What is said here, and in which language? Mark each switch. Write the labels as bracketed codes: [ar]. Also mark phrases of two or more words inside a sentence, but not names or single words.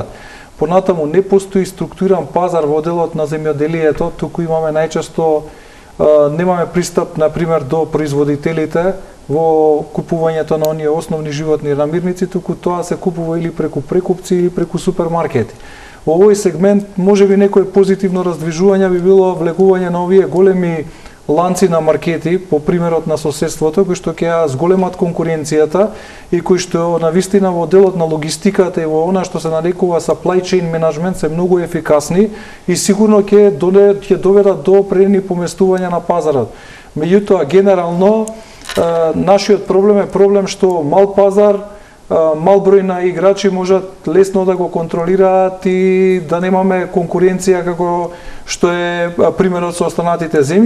[mk] Понатаму не постои структуриран пазар во делот на земјоделието, туку имаме најчесто немаме пристап на пример до производителите во купувањето на оние основни животни намирници, туку тоа се купува или преку прекупци или преку супермаркети. Во овој сегмент можеби некој позитивно раздвижување би било влегување на овие големи ланци на маркети, по примерот на соседството, кои што ќе зголемат конкуренцијата и кои што навистина во делот на логистиката и во она што се нарекува [en] supply chain management [mk] се многу ефикасни и сигурно ќе доведат до предни поместувања на пазарот. Меѓутоа, генерално, нашиот проблем е проблем што мал пазар, мал број на играчи можат лесно да го контролираат и да немаме конкуренција како што е примерот со останатите земји.